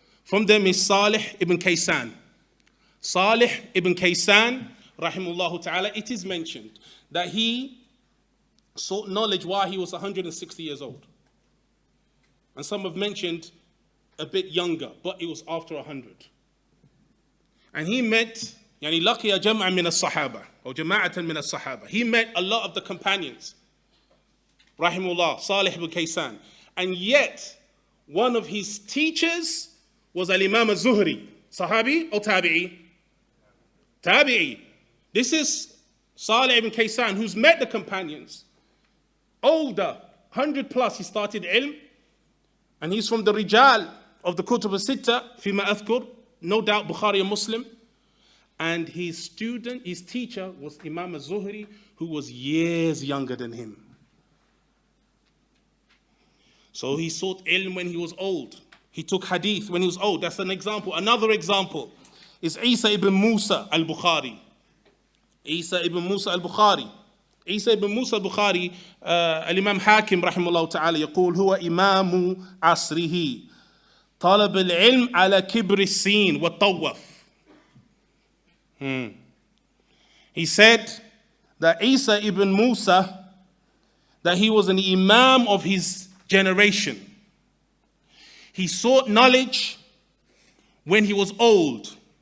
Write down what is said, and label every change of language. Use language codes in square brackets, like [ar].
[en] From them is Salih ibn Kaysan. Salih ibn Kaysan, rahimahullah ta'ala, it is mentioned that he sought knowledge while he was 160 years old. And some have mentioned a bit younger, but it was after 100. And he met, [ar] يعني لقي جمعا من الصحابة, [en] or [ar] جماعة من الصحابة. [en] He met a lot of the companions. Rahimullah, Salih ibn Kaysan. And yet, one of his teachers was Al-Imam al-Zuhri. Sahabi or Tabi'i? Tabi'i. This is Salih ibn Kaysan, who's met the companions. Older, 100 plus, he started ilm. And he's from the Rijal of the Kutub al-Sitta, [ar] Fima Athkur, [en] no doubt Bukhari and Muslim. And his teacher was Imam al-Zuhri, who was years younger than him. So he sought ilm when he was old. He took hadith when he was old. That's an example. Another example is Isa ibn Musa al-Bukhari. Isa ibn Musa al-Bukhari. [ar] Isa ibn Musa al-Bukhari, Al-Imam Hakim rahimahullah ta'ala يقول هو إمام عصره طلب العلم على كبر السين والطوف. [en] He said that Isa ibn Musa, that he was an imam of his generation. He sought knowledge when he was old.